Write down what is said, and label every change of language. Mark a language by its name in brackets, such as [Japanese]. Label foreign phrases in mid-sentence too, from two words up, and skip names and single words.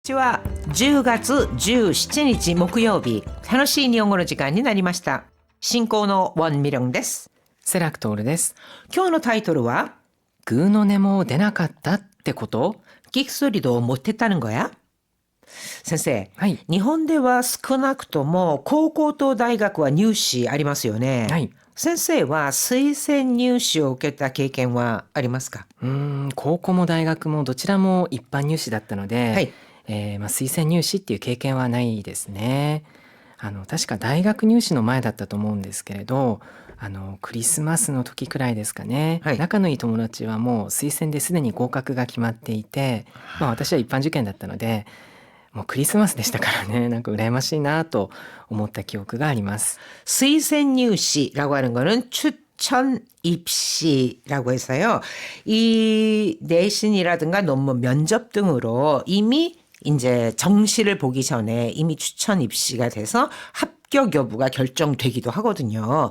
[Japanese] ちは10月17日木曜日、楽しい日本語の時間になりました。進行のウォンミリョンです。セラクトールです。今日のタイトルはグーの音も出なかったってこと？ [Korean] 끽소리도 못했다는 거야? [Japanese] 先生、はい。日本では少なくとも高校と大学は入試ありますよね。はい。先生は推薦入試を受けた経験はありますか？高校も大学もどちらも一般入試だったので、はい。推薦入試っていう経験はないですね。確か大学入試の前だったと思うんですけれど、クリスマスの時くらいですかね、はい。仲のいい友達はもう推薦ですでに合格が決まっていて、私は一般受験だったので、もうクリスマスでしたからね、なんか羨ましいなと思った記憶があります。 [Korean] 推薦入 시라고 하는 거는 추천 입시라고 해서요. 이 내신이라든가 논문 면접 등으로 이미 이제 정시를 보기 전에 이미 추천 입시가 돼서 합격 여부가 결정되기도 하거든요.